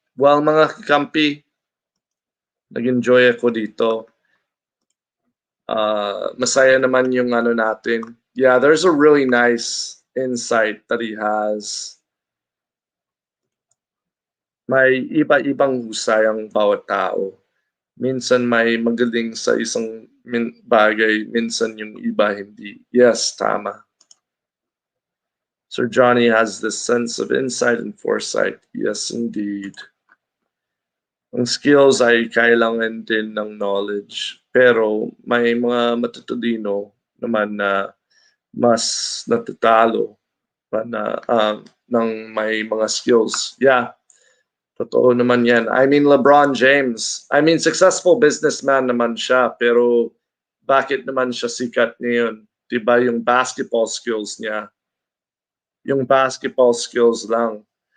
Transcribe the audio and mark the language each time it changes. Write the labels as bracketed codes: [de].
[tl] Well, mga kakampi, nag-enjoy ako dito. Masaya naman yung natin. [en] Yeah, there's a really nice insight that he has. [tl] May iba-ibang husay ang bawat tao. Minsan may magaling sa isang bagay, minsan yung iba hindi. [en] Yes, [tl] tama. [en] Sir Johnny has this sense of insight and foresight. Yes, indeed. [tl] Ang skills ay kailangan din ng knowledge. Pero may mga matutalino naman na mas natatalo pa na ng may mga skills. Yeah. Totoo naman yan. [en] I mean, [tl] LeBron James. [en] I mean, successful businessman naman siya. [tl] Pero bakit naman siya sikat ngayon? Diba yung basketball skills niya? Yung basketball skills lang.